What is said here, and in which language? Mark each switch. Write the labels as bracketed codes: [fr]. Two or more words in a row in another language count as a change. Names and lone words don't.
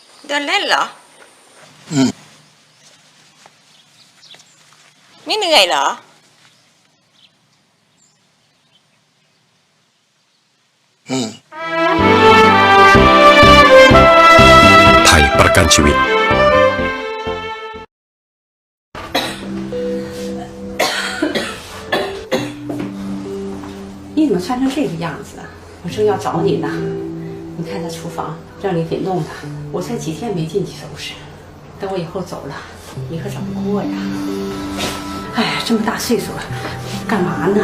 [th] เดินเล่นเหรอ ไม่เหนื่อยเหรอ ไทยประกันชีวิต [zh] 你怎么穿成这个样子啊？我正要找你呢。你看这厨房让你给弄的，我才几天没进去收拾。等我以后走了，你可怎么过呀？哎呀，这么大岁数了，干嘛呢？